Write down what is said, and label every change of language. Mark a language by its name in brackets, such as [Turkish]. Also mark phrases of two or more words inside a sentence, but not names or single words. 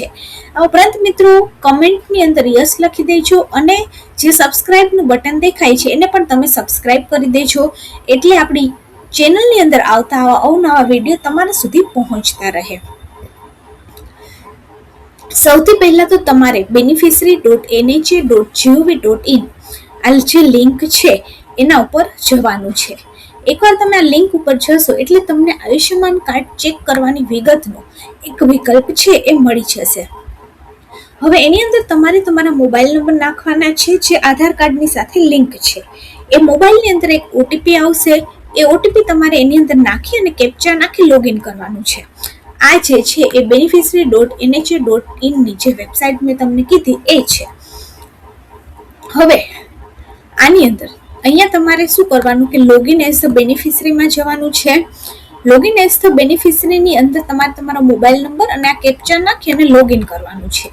[Gujarati] આ ઉપરાંત મિત્રો કમેન્ટની અંદર યસ લખી દેજો અને જે સબસ્ક્રાઇબનું બટન દેખાય છે એને પણ તમે સબસ્ક્રાઇબ કરી દેજો, એટલે આપણી ચેનલની અંદર આવતા આવા અવનવા વિડીયો તમારા સુધી પહોંચતા રહે. સૌથી પહેલાં તો તમારે beneficiary.nha.gov.in આ જે લિંક છે એના ઉપર જવાનું છે. એકવાર તમે આ લિંક ઉપર જશો એટલે તમને આયુષ્યમાન કાર્ડ ચેક કરવાની વિગતનો એક વિકલ્પ છે એ મળી જશે. હવે એની અંદર તમારે તમારા મોબાઈલ નંબર નાખવાના છે જે આધાર કાર્ડની સાથે લિંક છે. એ મોબાઈલની અંદર એક ઓટીપી આવશે, એ ઓટીપી તમારે એની અંદર નાખી અને કેપ્ચા નાખી લોગિન કરવાનું છે. આ જે છે એ beneficiary.nha.in ની જે વેબસાઇટ મેં તમને કીધી એ છે. હવે આની અંદર અહીંયા તમારે શું કરવાનું કે [English] login as the [Gujarati] બેનિફિશરીમાં જવાનું છે. [English] login as the [Gujarati] બેનિફિશરીની અંદર તમારે તમારો મોબાઈલ નંબર અને આ કેપ્ચા નાખી અને લોગિન કરવાનું છે.